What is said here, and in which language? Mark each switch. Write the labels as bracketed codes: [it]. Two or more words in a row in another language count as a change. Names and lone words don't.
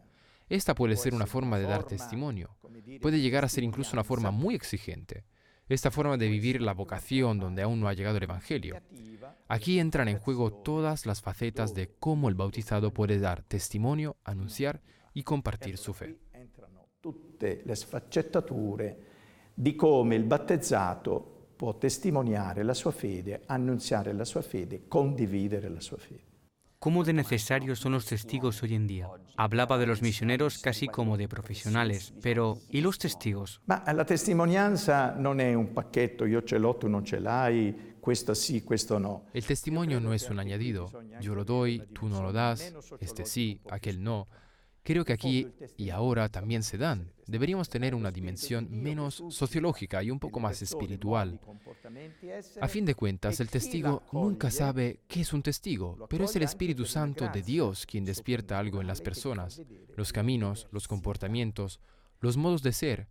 [es] Esta puede ser una forma de dar testimonio. Puede llegar a ser incluso una forma muy exigente. Esta forma de vivir la vocación donde aún no ha llegado el Evangelio. Aquí entran en juego todas las facetas de cómo el bautizado puede dar testimonio, anunciar y compartir su fe. [it] Tutte le sfaccettature di come il battezzato può testimoniare la sua fede, annunziare la sua fede, condividere la sua fede. [es] ¿Cómo de necesarios son los testigos hoy en día? Hablaba de los misioneros casi como de profesionales, pero ¿y los testigos? [it] Ma la testimonianza non è un pacchetto, io ce l'ho, tu non ce l'hai, questo sì, questo no. [es] El testimonio no es un añadido. Yo lo doy, tú no lo das, este sí, aquel no. Creo que aquí y ahora también se dan. Deberíamos tener una dimensión menos sociológica y un poco más espiritual. A fin de cuentas, el testigo nunca sabe qué es un testigo, pero es el Espíritu Santo de Dios quien despierta algo en las personas, los caminos, los comportamientos, los modos de ser.